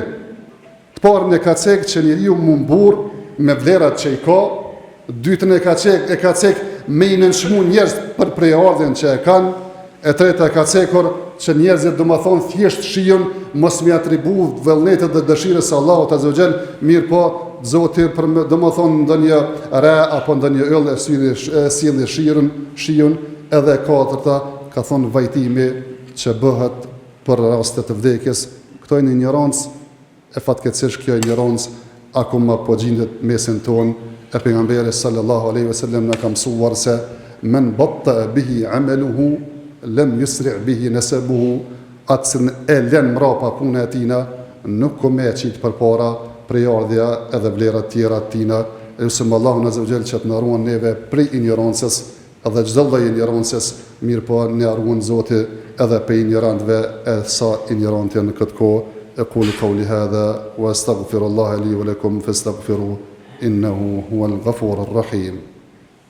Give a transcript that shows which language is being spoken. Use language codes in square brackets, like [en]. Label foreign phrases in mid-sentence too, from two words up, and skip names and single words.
[sq] Të parën e ka cek që njeriu mu mbur me vlerat që i ka, dytën e ka cek me i nënshmu njerëz për prejardhjen që e kanë, e treta e ka cekur që njerëzit domethënë thjesht shijon mos mi atribu vullnetet dhe dëshirës së Allahut [ar] عز وجل, [sq] mirë po Zoti për domethënë ndonjë re apo ndonjë yll e sjellë shijon, edhe e katërta ka thonë vajtimi që bëhet për raste të vdekjes. Këto janë ignorancë, e fatkeqësisht kjo ignorancë akoma po gjendet mesin ton. E pejgamberi [ar] صلى الله عليه وسلم [sq] na ka mësuar se [ar] من بطأ به عمله لم يسرع به نسبه, [sq] atësën e lën mrapa puna e tina, nuk ko me qitë për para prejardhja edhe vlerat tjera tina. E lusim Allahun [ar] عز وجل [sq] që të na ruan neve prej ignorancës edhe çdo lloj ignorancës, mirë po ne ruan Zoti edhe prej ignorantëve e sa ignorantja në këtë kohë. [ar] أقول قولي هذا وأستغفر الله لي ولكم فاستغفروه إنه هو الغفور الرحيم.